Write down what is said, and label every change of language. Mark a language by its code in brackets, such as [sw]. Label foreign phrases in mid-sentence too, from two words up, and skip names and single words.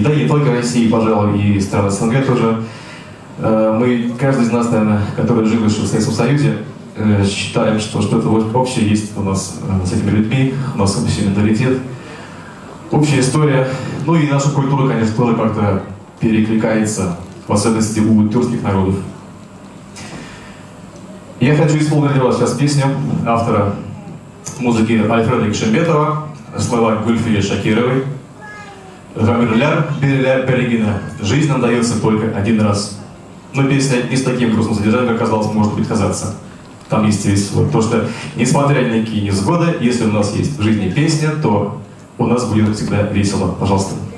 [ru] Да и не только России, пожалуй, и стран СНГ тоже. Мы, каждый из нас, наверное, который жил еще в Советском Союзе, считаем, что что-то общее есть у нас с этими людьми, у нас общий менталитет, общая история. Ну и наша культура, конечно, тоже как-то перекликается, в особенности у тюркских народов. Я хочу исполнить для вас сейчас песню автора музыки Альфреда Кишимбетова, слова Гульфии Шакировой. [tt] «Гамирляр береляр берегина. [ru] Жизнь нам дается только один раз». Но песня не с таким грустным содержанием, как казалось, может быть казаться. Там есть весело. Потому что, несмотря на какие невзгоды, если у нас есть в жизни песня, то у нас будет всегда весело. Пожалуйста.